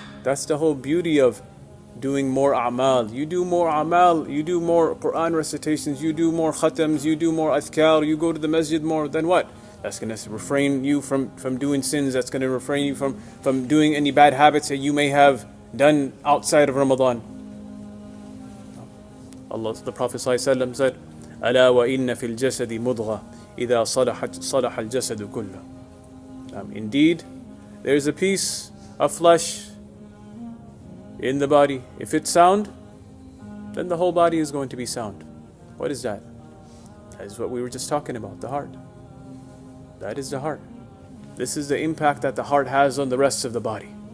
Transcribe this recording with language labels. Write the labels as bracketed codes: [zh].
[en] That's the whole beauty of doing more a'mal. You do more a'mal, you do more Quran recitations, you do more khatams, you do more adhkar, you go to the masjid more, then what? That's going to refrain you from doing sins. That's going to refrain you from doing any bad habits that you may have done outside of Ramadan. [ar] The Prophet ﷺ said, أَلَا وَإِنَّ فِي الْجَسَدِ مُضْغَةً إِذَا صَلَحَ الْجَسَدُ كُلُّهُ. [en] Indeed, there is a piece of flesh in the body. If it's sound, then the whole body is going to be sound. What is that? That is what we were just talking about, the heart. That is the heart. This is the impact that the heart has on the rest of the body.